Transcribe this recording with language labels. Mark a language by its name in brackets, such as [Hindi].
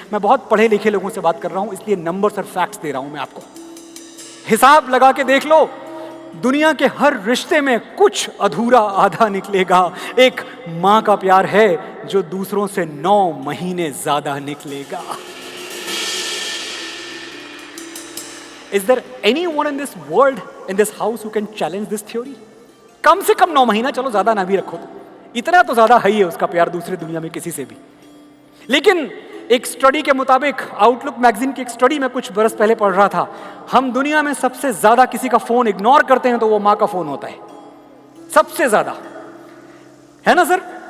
[Hindi] मैं बहुत पढ़े लिखे लोगों से बात कर रहा हूं, इसलिए नंबर्स और फैक्ट्स दे रहा हूं मैं आपको। हिसाब लगा के देख लो, दुनिया के हर रिश्ते में कुछ अधूरा आधा निकलेगा। एक मां का प्यार है जो दूसरों से 9 महीने ज्यादा निकलेगा। [English] Is there anyone in this world, in this house, who can challenge this theory? [Hindi] कम से कम 9 महीना, चलो ज्यादा ना भी रखो तो, इतना तो ज्यादा है ही है उसका प्यार दूसरी दुनिया में किसी से भी। लेकिन एक स्टडी के मुताबिक, आउटलुक मैगजीन की एक स्टडी में कुछ बरस पहले पढ़ रहा था, हम दुनिया में सबसे ज्यादा किसी का फोन इग्नोर करते हैं तो वो मां का फोन होता है, सबसे ज्यादा, है ना सर?